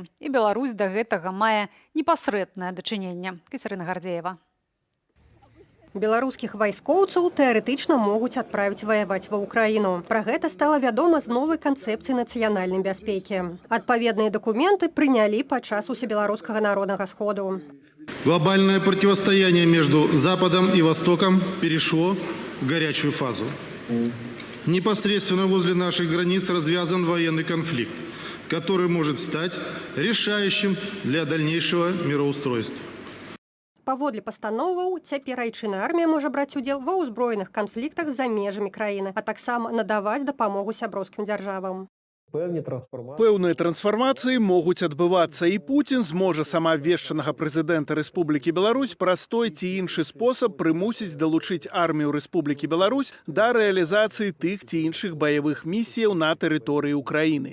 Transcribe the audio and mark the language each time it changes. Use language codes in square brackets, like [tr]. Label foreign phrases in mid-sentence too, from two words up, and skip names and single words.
[be] І Беларусь да гэтага мае непасрэднае дачыненне. Кацярына Гардзеева. Беларускіх вайскоўцаў тэарэтычна могуць адправіць ваяваць ва Ўкраіну. Пра гэта стала вядома з новай канцэпцыі нацыянальнай бяспекі. Адпаведныя дакументы прынялі падчас усебеларускага народнага сходу. [ru] Глобальное противостояние между Западом и Востоком перешло в горячую фазу. Непосредственно возле наших границ развязан военный конфликт, который может стать решающим для дальнейшего мироустройства. [be] Паводле пастановаў, цяпер айчынная армія можа браць удзел ва ўзброеных канфліктах за межамі краіны, а таксама надаваць дапамогу сяброўскім дзяржавам. Пэўныя трансфармацыі могуць адбывацца, і Пуцін зможа самаабвешчанага прэзідэнта Рэспублікі Беларусь праз той ці іншы спосаб прымусіць далучыць армію Рэспублікі Беларусь да рэалізацыі тых ці іншых баявых місіяў на тэрыторыі Украіны.